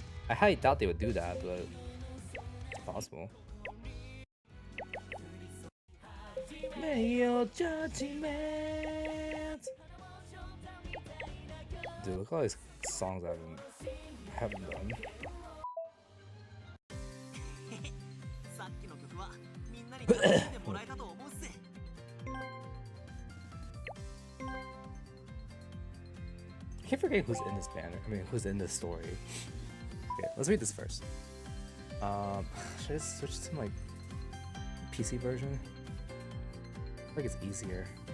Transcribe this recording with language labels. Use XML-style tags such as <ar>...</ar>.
<en>I highly doubt they would do that, but it's possible.</en> <ja>名誉ジャッジメント</ja> <en>Dude, look at all these songs I haven't done.</en> <ja>さっきの曲はみんなに楽しんでもらえたと思うっす</ja> <en>I keep forgetting who's in this banner. I mean, who's in this story. Okay, let's read this first. Should I just switch to like PC version? I think it's easier.</en>